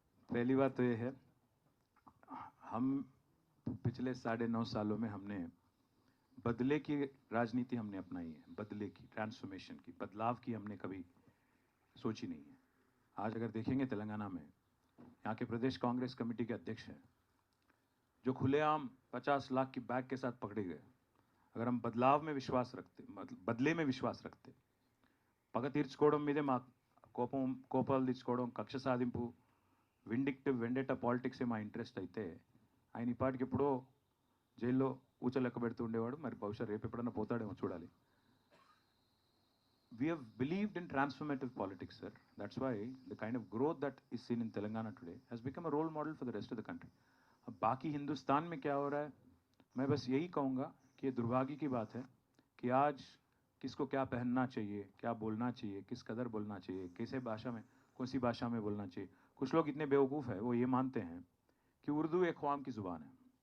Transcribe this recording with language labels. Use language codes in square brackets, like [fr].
[hi] पहली बात तो ये है, हम पिछले 9.5 सालों में हमने बदले की राजनीति हमने अपनाई है। बदले की, ट्रांसफॉर्मेशन की, बदलाव की हमने कभी सोची नहीं है। आज अगर देखेंगे तेलंगाना में, यहाँ के प्रदेश कांग्रेस कमेटी के अध्यक्ष हैं जो खुलेआम 50 लाख की बैग के साथ पकड़े गए। अगर हम बदलाव में विश्वास रखते, [te] मतलब बदले में विश्वास रखते, పగ తీర్చుకోవడం మీదే మా కోపాలు తీర్చుకోవడం, కక్ష సాధింపు, వెండెటా పాలిటిక్సే మా ఇంట్రెస్ట్ అయితే ఆయన ఇప్పటికి ఎప్పుడో జైల్లో ఊచలెక్క పెడుతూ ఉండేవాడు. మరి బహుశా రేపు ఎప్పుడన్నా పోతాడేమో చూడాలి. [en] We have believed in transformative politics, sir. That's why the kind of growth that is seen in Telangana today has become a role model for the rest of the country. [hi] अब बाकी हिंदुस्तान में क्या हो रहा है, मैं बस यही कहूँगा कि ये दुर्भाग्य की बात है कि आज किसको क्या पहनना चाहिए, क्या बोलना चाहिए, किस कदर बोलना चाहिए, कैसे भाषा में, कौन सी भाषा में बोलना चाहिए। कुछ लोग इतने बेवकूफ़ हैं, वो ये मानते हैं कि उर्दू एक ख्वाम की ज़ुबान है।